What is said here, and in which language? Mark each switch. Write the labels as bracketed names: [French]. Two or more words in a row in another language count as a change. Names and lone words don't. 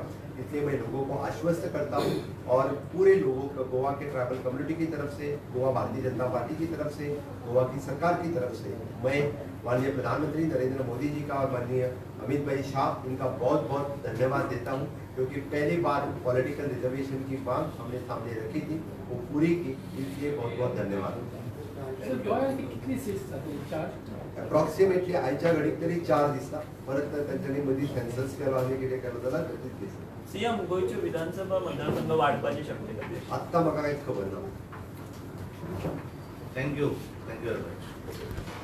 [Hindi] इसलिए मैं लोगों को आश्वस्त करता हूँ और पूरे लोगों को गोवा के ट्राइबल कम्युनिटी की तरफ से, गोवा भारतीय जनता पार्टी की तरफ से, गोवा की सरकार की तरफ से मैं माननीय प्रधानमंत्री नरेंद्र मोदी जी का और माननीय अमित भाई शाह इनका बहुत बहुत धन्यवाद देता हूँ, क्योंकि पहली बार [English] political reservation [Hindi] की मांग हमने सामने रखी थी, वो पूरी की, इसलिए बहुत बहुत धन्यवाद। कितनी सीट्स [Konkani] अप्रॉक्सिमेटली आयच्या घडीक तरी 4 दिसता, परत त्यांच्यानी मधी सेन्सस केलो आनी कितें केलो जाल्यार 33 दिसता। सीएम गोयच्यो विधानसभा मतदारसंघ वाढपाची शक्यता आत्ता म्हाका कांयच खबर ना। [English] thank you very much.